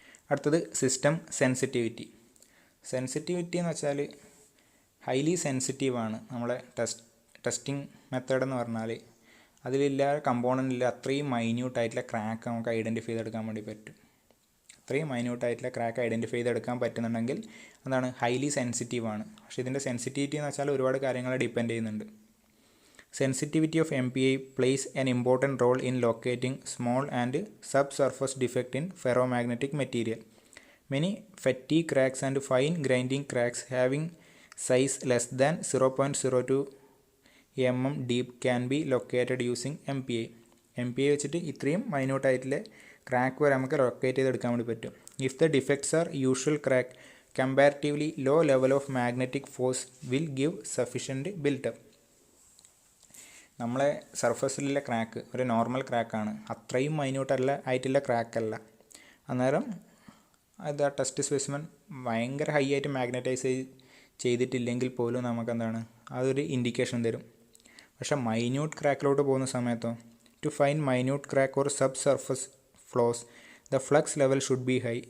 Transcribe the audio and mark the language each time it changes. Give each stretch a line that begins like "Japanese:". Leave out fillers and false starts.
Malayalam: അടുത്തത് system sensitivity. Sensitivity എന്ന് വെച്ചാൽ ഹൈലി സെൻസിറ്റീവാണ് നമ്മളെ ടെസ്റ്റിംഗ് മെത്തേഡ് എന്ന് പറഞ്ഞാൽ. അതിലില്ല കമ്പോണൻറ്റിൽ അത്രയും മൈന്യൂട്ടായിട്ടുള്ള ക്രാക്ക് നമുക്ക് ഐഡൻറ്റിഫൈ ചെയ്തെടുക്കാൻ വേണ്ടി പറ്റും. അത്രയും മൈന്യൂട്ടായിട്ടുള്ള ക്രാക്ക് ഐഡൻറ്റിഫൈ ചെയ്തെടുക്കാൻ പറ്റുന്നുണ്ടെങ്കിൽ എന്താണ്, ഹൈലി സെൻസിറ്റീവാണ്. പക്ഷേ ഇതിൻ്റെ സെൻസിറ്റിവിറ്റി എന്ന് വെച്ചാൽ ഒരുപാട് കാര്യങ്ങളെ ഡിപ്പെൻഡ് ചെയ്യുന്നുണ്ട്.
English: Sensitivity of MPI plays an important role in locating small and subsurface defect in ferromagnetic material. Many fatigue cracks and fine grinding cracks having size less than 0.02 mm deep can be located using MPI.
Malayalam: MPI വെച്ചിട്ട് ഇത്രയും മൈന്യൂട്ടായിട്ടുള്ള crack വരെ നമുക്ക് locate ചെയ്തെടുക്കാൻ വേണ്ടി പറ്റും.
English: If the defects are usual crack, comparatively low level of magnetic force will give sufficient build-up.
Malayalam: നമ്മളെ സർഫസിലുള്ള crack ഒരു normal ക്രാക്കാണ്, അത്രയും മൈന്യൂട്ടല്ല ആയിട്ടുള്ള ക്രാക്കല്ല. അന്നേരം അത് ആ ടെസ്റ്റ് സ്പെസിമെൻ ഭയങ്കര ഹൈ ആയിട്ട് മാഗ്നറ്റൈസ് ചെയ്തിട്ടില്ലെങ്കിൽ പോലും നമുക്ക് എന്താണ്, അതൊരു ഇൻഡിക്കേഷൻ തരും. പക്ഷേ മൈന്യൂട്ട് ക്രാക്കിലോട്ട് പോകുന്ന സമയത്തോ,
English: To find minute crack or sub surface flaws the flux level should be high.